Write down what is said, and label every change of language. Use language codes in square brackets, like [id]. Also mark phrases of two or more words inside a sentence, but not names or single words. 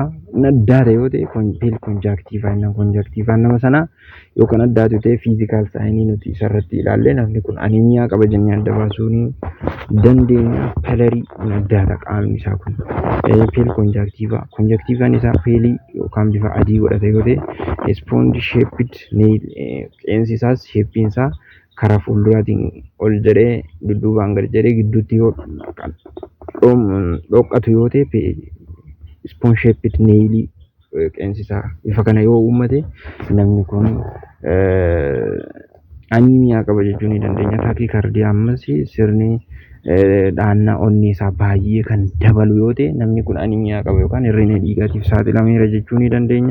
[om] Addaata yoo ta'e [en] pale conjunctiva [om] inni conjunctiva nama sana yoo kan addaatu ta'e [en] physical sign [om] nuti isarratti ilaalle namni kun anemiyaa qaba jennee adda baasuu ni dandeenya. Palarii addaata qaamni isaa kun [en] pale conjunctivaan [om] isaa pale yookaan bifa adii godhate yoo ta'e [en] sponge shaped nail [om] qeensi isaas shapein isaa karaa fuulduraatiin ol jedhee dudduubaan gad jedhee gidduutti yoo dhoqqatu yoo ta'e [en] spoon shaped nail [om] qeensi isaa bifa kana yoo uummate namni kun aniimiyaa qaba jechuu ni dandeenya. Taakiikaardiyaa ammas sirni dhaannaa onnee isaa baay'ee kan dabalu yoo ta'e namni kun aniimiyaa qaba yookaan hir'ina dhiigaatiif saaxilameera jechuu ni dandeenya.